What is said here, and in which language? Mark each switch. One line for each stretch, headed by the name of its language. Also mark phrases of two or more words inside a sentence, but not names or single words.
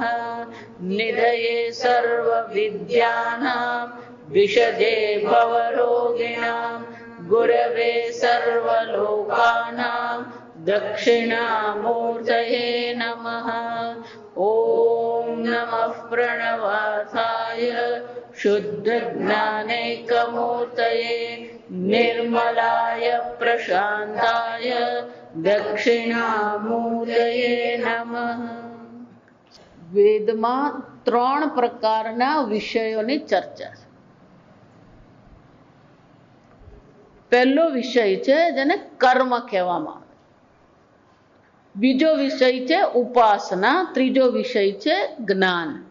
Sanskrit: निधये सर्वविद्यानां विशदे भवरोगिणां गुरवे सर्वलोकानां दक्षिणामूर्तये नमः। ओम नमः प्रणवासाय शुद्धज्ञानैकमूर्तये निर्मलाय प्रशान्ताय दक्षिणामूर्तये नमः।
Gujarati: વેદમાં ત્રણ પ્રકારના વિષયોની ચર્ચા છે. પહેલો વિષય છે જેને કર્મ કહેવામાં આવે, બીજો વિષય છે ઉપાસના, ત્રીજો વિષય છે જ્ઞાન.